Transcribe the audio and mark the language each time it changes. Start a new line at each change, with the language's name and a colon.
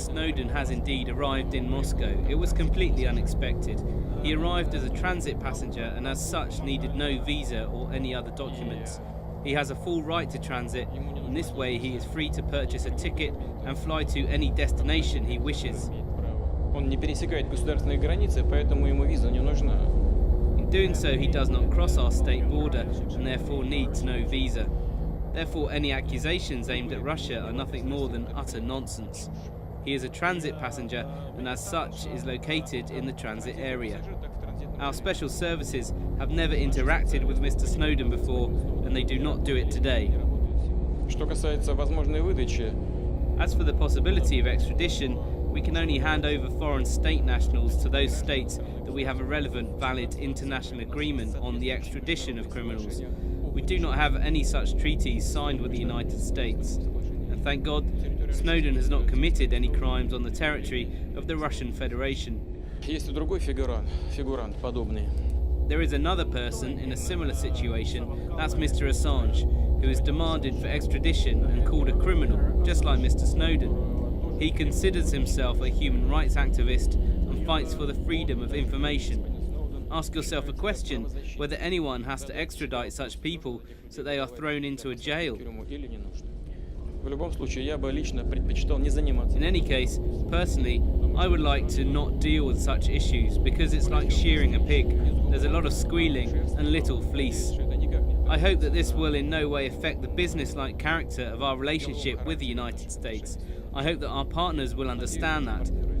English: Snowden has indeed arrived in Moscow. It was completely unexpected. He arrived as a transit passenger and as such needed no visa or any other documents. He has a full right to transit. In this way he is free to purchase a ticket and fly to any destination he wishes.
Russian: Он не пересекает государственные границы, поэтому ему виза не нужна.
English: In doing so, he does not cross our state border and therefore needs no visa. Therefore, any accusations aimed at Russia are nothing more than utter nonsense. He is a transit passenger and as such is located in the transit area. Our special services have never interacted with Mr. Snowden before and they do not do it today.
Russian: Что касается возможной выдачи,
English: as for the possibility of extradition, we can only hand over foreign state nationals to those states that we have a relevant, valid international agreement on the extradition of criminals. We do not have any such treaties signed with the United States. And thank God, Snowden has not committed any crimes on the territory of the Russian Federation.
Russian: Есть и другой фигурант подобный.
English: There is another person in a similar situation, that's Mr. Assange, who is demanded for extradition and called a criminal, just like Mr. Snowden. He considers himself a human rights activist and fights for the freedom of information. Ask yourself a question, whether anyone has to extradite such people so they are thrown into a jail.
Russian: В любом случае, я бы лично предпочитал не заниматься.
English: In any case, personally, I would like to not deal with such issues because it's like shearing a pig. There's a lot of squealing and little fleece. I hope that this will in no way affect the business-like character of our relationship with the United States. I hope that our partners will understand that.